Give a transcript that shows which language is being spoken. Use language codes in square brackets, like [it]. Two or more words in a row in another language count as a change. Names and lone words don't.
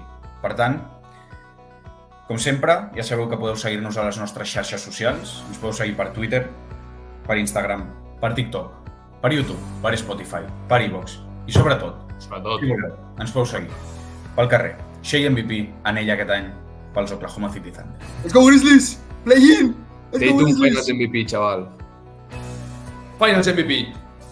[ca] Per tant, com sempre, ja sabeu que podeu seguir-nos a les nostres xarxes socials. Ens podeu seguir per Twitter, per Instagram, per TikTok, per YouTube, per Spotify, per iVoox i, sobretot, si voleu, ens podeu seguir pel carrer. Shea MVP, anell aquest any pels Oklahoma City Thunder. [en] Let's go Grizzlies! Play in! Let's go Tatum Grizzlies! Finals MVP, xaval. Finals MVP.